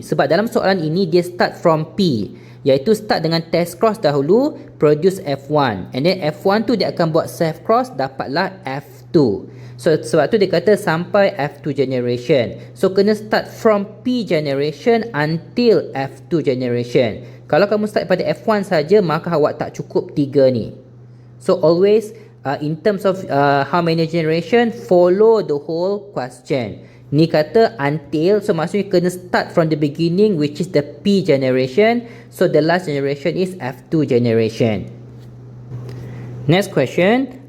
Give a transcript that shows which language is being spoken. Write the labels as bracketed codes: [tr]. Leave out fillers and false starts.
[ms] Sebab dalam soalan ini dia [en] start from P, [ms] iaitu start dengan test cross dahulu, produce F1, [en] and then [ms] F1 tu dia akan buat self cross, dapatlah F2. So sebab tu dia kata sampai F2 generation. [en] So [ms] kena [en] start from P generation until F2 generation. [ms] Kalau kamu start pada F1 saja, maka awak tak cukup 3 ni. [en] So always in terms of how many generation, follow the whole question. [ms] Ni kata [en] until, so [ms] maksudnya kena [en] start from the beginning, which is the P generation. So the last generation is F2 generation. Next question.